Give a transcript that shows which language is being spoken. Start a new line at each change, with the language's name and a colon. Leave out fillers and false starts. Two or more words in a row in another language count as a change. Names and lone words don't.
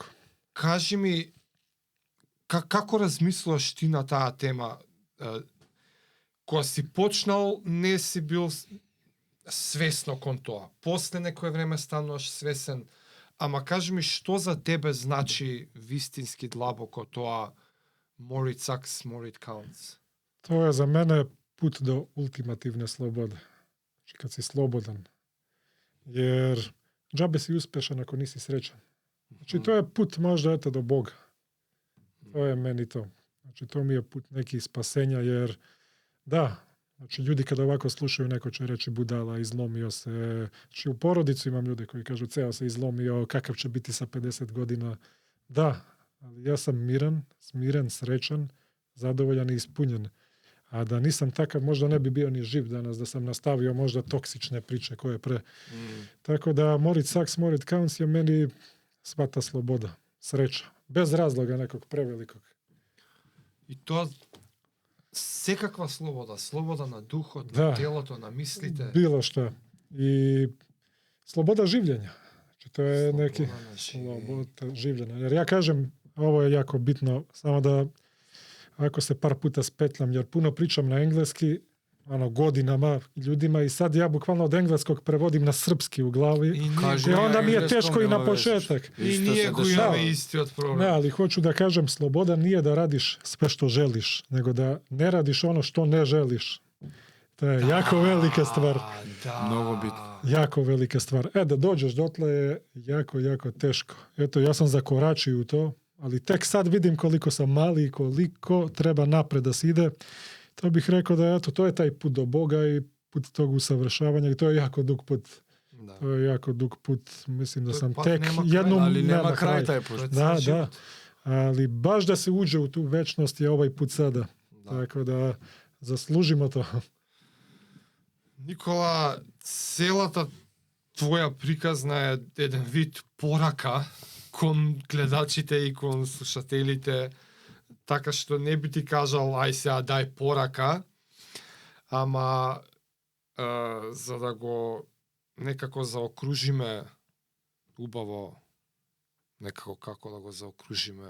Macedonian: Кажи ми, како размислуваш ти на таа тема? Кога си почнал, не си бил свесно кон тоа. После некое време стануваш свесен. Ама кажи ми, што за тебе значи вистински длабоко тоа
English: more it sucks, more it counts?
Macedonian: Тоа е за мене пут до ултимативна слобода.
Serbian: Znači kad si slobodan. Jer džabe si uspješan ako nisi srećan. Znači to je put možda eto do Boga. To je meni to. Znači to mi je put neki spasenja jer da, znači ljudi kada ovako slušaju neko će reći budala, izlomio se. Znači u porodicu imam ljude koji kažu ceo se izlomio, kakav će biti sa 50 godina. Da, ali ja sam smiren, srećan, zadovoljan i ispunjen. A da nisam takav, možda ne bi bio ni živ danas, da sam nastavio možda toksične priče koje pre. Tako da
English: morit saks, morit counts
Serbian: je meni sva ta sloboda, sreća. Bez razloga nekog prevelikog.
Macedonian: И тоа секаква слобода, слобода на духот, Да. на телото, на мислите.
Serbian: Bilo šta. I sloboda življenja. Znači to je neki
Macedonian: Слобода на живење.
Serbian: sloboda življenja. Jer ja kažem, ovo je jako bitno, samo da ako se par puta spetljam, jer puno pričam na engleski, godinama ljudima i sad ja bukvalno od engleskog prevodim na srpski u glavi.
Macedonian: И Кажи
Serbian: I
Macedonian: ние,
Serbian: onda mi je engleskom teško i na nema veze. početak.
Macedonian: и Исто ние се го дешава. имаме истиот проблем.
Serbian: Ne, ali hoću da kažem, sloboda nije da radiš sve što želiš, nego da ne radiš ono što ne želiš. To je jako velika stvar.
Macedonian: Да.
Serbian: Mnogo bitno. Jako velika stvar. Da dođeš dotle je jako, jako teško. Eto, ja sam zakoračio u to, ali tek sad vidim koliko sam mali i koliko treba napred da se ide. To bih rekao da eto, to je taj put do Boga i put tog usavršavanja i to je jako dug put.
Macedonian: Да.
Serbian: To je jako dug put. Mislim da To je sam put, tek nema kraja. jednom Ali nema na kraj kraj. taj
Macedonian: Тоа е
Serbian: put.
Macedonian: цел
Serbian: Da, da.
Macedonian: живот.
Serbian: Ali baš da se uđe u tu večnost je ovaj put sada.
Macedonian: Да.
Serbian: Tako da zaslužimo to.
Macedonian: Никола, целата твоја приказна е еден вид порака кон гледачите и кон слушателите, така што не би ти кажал ај сега дај порака, ама за да го некако заокружиме убаво, некако како да го заокружиме.